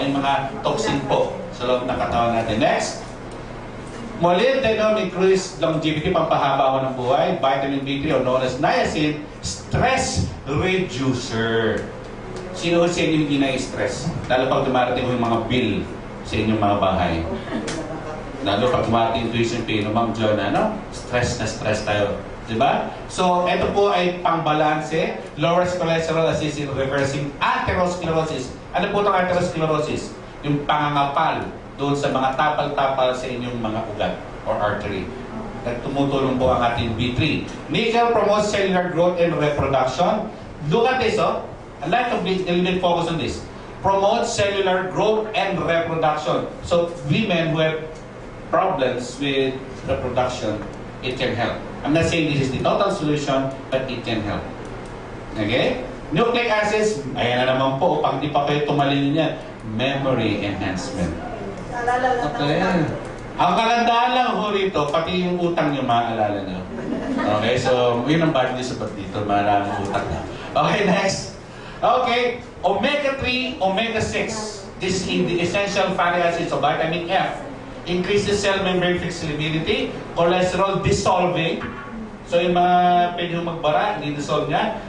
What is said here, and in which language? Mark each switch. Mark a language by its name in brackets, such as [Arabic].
[Filipino] Yung mga toxin po sa loob ng katawan natin. Next. [English] Molybdenum increase longevity, [Filipino] pampahaba ho ng buhay. [English] Vitamin B3 or known as niacin, stress reducer. [Filipino] Sino sa inyo hindi na-stress? Lalo pag dumarating mo yung mga bill sa inyong mga bahay. Lalo pag dumarating yung tuition pay, no, Ma'am John, ano? Stress na stress tayo. Diba? So, ito po ay pang-balanse. [English] Lowers cholesterol, assist in reversing atherosclerosis. [Filipino] Ano po itong atherosclerosis? Yung pangangapal doon sa mga tapal-tapal sa inyong mga ugat or artery. At tumutulong po ang ating B3. [English] Nickel promotes cellular growth and reproduction. Look at this, oh. I'd like to be a little bit focus on this. Promotes cellular growth and reproduction. So, women who have problems with reproduction, it can help. I'm not saying this is the total solution, but it can help. [Filipino] Okay? Nucleic acids, ayan na naman po, pag di pa kayo tumalin yan, [English] memory enhancement. [Filipino] Okay. Ang kagandahan lang ho rito, pati yung utang nyo, maaalala nyo. Okay, so yun ang bad news about dito, maraming utang na. Okay, next. [English] Okay, omega-3, omega-6. This is the essential fatty acids of vitamin F. Increases cell membrane flexibility, cholesterol dissolving. [Filipino] So yung mga pwede magbara, hindi dissolve niya.